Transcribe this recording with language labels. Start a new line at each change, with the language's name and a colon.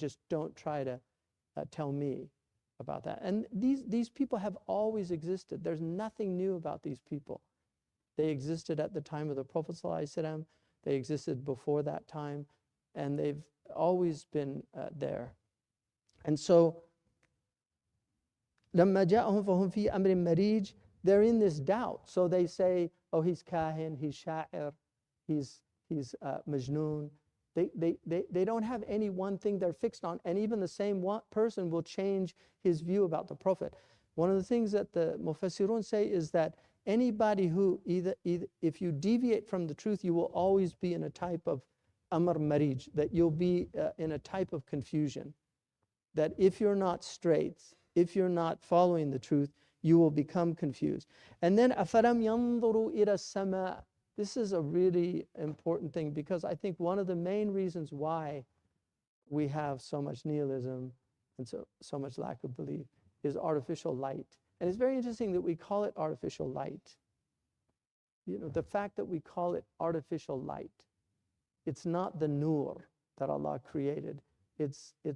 English: Just don't try to tell me about that. And these people have always existed. There's nothing new about these people. They existed at the time of the Prophet ﷺ. They existed before that time, and they've always been there. And so,
Arabic: لَمَّا جَاءَهُمْ فَهُمْ فِي أَمْرٍ مَرِيجٍ.
English: They're in this doubt. So they say, oh, he's kahin, he's sha'ir, he's majnoon. They don't have any one thing they're fixed on, and even the same one person will change his view about the Prophet. One of the things that the Mufassirun say is that anybody who if you deviate from the truth, you will always be in a type of amr marij, that you'll be in a type of confusion. That if you're not straight, if you're not following the truth, you will become confused. And then
Arabic: أَفَلَمْ يَنْظُرُوا إِلَى السَّمَاءِ.
English: This is a really important thing, because I think one of the main reasons why we have so much nihilism and so much lack of belief is artificial light. And it's very interesting that we call it artificial light. The fact that we call it artificial light, it's not the nur that Allah created. It's